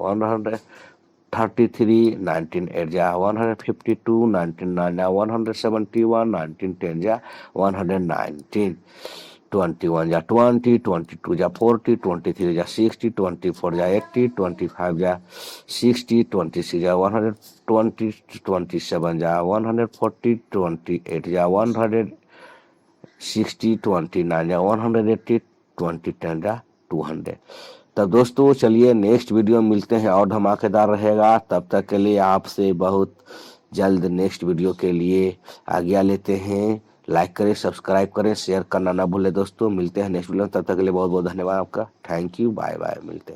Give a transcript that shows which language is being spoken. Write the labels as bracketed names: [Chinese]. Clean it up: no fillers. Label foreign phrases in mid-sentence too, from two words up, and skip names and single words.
[Hindi] 133, 19 8 जा 152, 19 9 जा 171, 19 10 जा 119, 21 जा 20, 22 जा 40, 23 जा 60, 24 जा 80, 25 जा 60, 26 जा 120, 27 जा 140, 28 जा 160, 29 जा 180, 20 10 200। तब दोस्तों चलिए [English] next video [Hindi] में मिलते हैं और धमाकेदार रहेगा। तब तक के लिए आपसे बहुत जल्द [English] next video [Hindi] के लिए आज्ञा लेते हैं। लाइक करें, सब्सक्राइब करें, शेयर करना ना भूलें दोस्तों। मिलते हैं [English] next video [Hindi] में, तब तक के लिए बहुत बहुत धन्यवाद आपका। [English] thank you, bye bye.